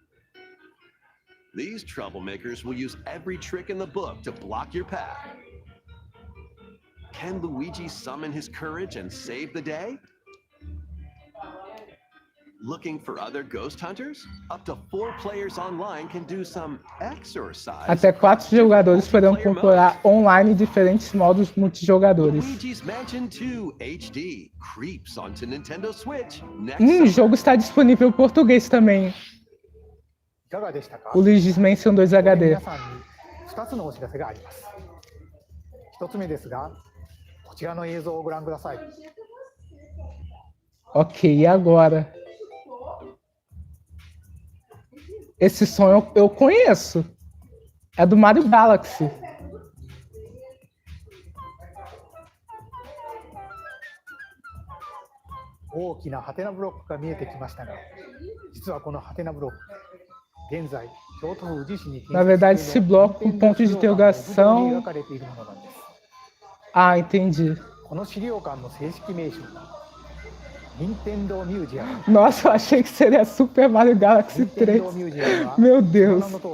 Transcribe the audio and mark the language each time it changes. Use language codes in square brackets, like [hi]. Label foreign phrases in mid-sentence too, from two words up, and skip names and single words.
[en] These troublemakers will use every trick in the book to block your path. Can Luigi summon his courage and save the day? Looking for other ghost hunters? Up to 4 players online can do some exercise. [pt] Até 4 jogadores poderão controlar online diferentes modos multijogadores. [en] Luigi's Mansion 2 HD creeps onto Nintendo Switch next [pt] O [en] summer. [pt] jogo está disponível em português também. [ja] いかがでしたか？ [pt] O Luigi's Mansion 2 HD. [ja] 皆さんに2つのお知らせがあります。1つ目ですが、こちらの映像をご覧ください。 [pt] Ok, e agora? Esse som eu conheço. É do Mario Galaxy. [ja] 「大きなハテナブロックが見えてきましたが、実はこのハテナブロック、現在 [pt] Na verdade, esse bloco com ponto de interrogação... Ah, entendi. Nossa, eu achei que seria Super Mario Galaxy 3. Meu Deus.